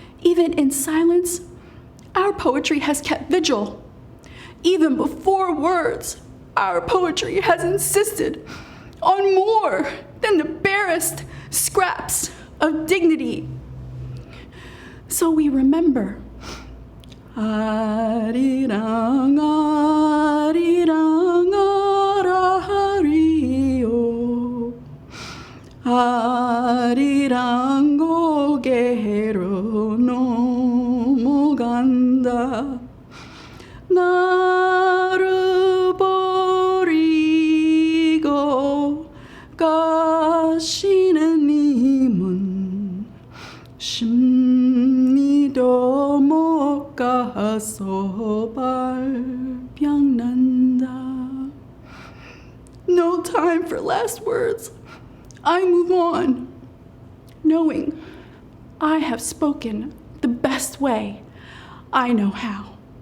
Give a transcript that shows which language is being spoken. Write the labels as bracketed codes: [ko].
[en] Even in silence, our poetry has kept vigil. Even before words, our poetry has insisted on more than the barest scraps of dignity. So we remember. [ko] 아리랑 아리랑 아라리요 아리랑 고개로 넘어간다 나를 버리고 가시는 님은 심리도 못 가서 발병난다. [en] No time for last words. I move on, knowing I have spoken the best way I know how.